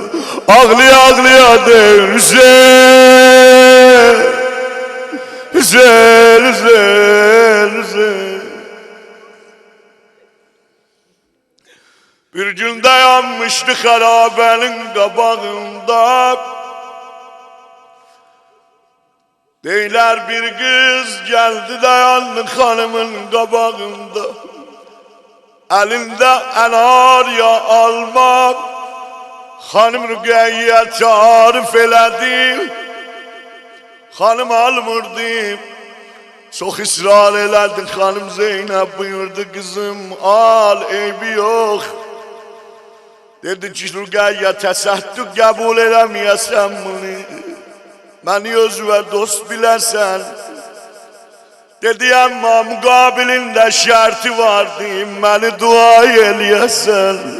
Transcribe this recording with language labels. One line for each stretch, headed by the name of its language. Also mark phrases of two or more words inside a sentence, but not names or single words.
Azerbaijani: Ağlıya ağlıya deyir Hüseyin, Hüseyin, Hüseyin, Hüseyin.
Turkish: Bir gün dayanmıştı harabenin qabağında, deyler bir kız geldi dayandı hanımın qabağında.
Azerbaijani: Elinde enar ya alma, hanım Rüqəyyə tarif elədi. Hanım almırdı, çok ısrar elədi.
Turkish: Hanım Zeynep buyurdu kızım al, eybi yok.
Azerbaijani: Dedi ki Rüqəyyə təsəddüq qəbul eləməyəsən bunu, məni özünə dost biləsən. Dedi amma müqabilində şərti vardı, məni dua eləyəsən.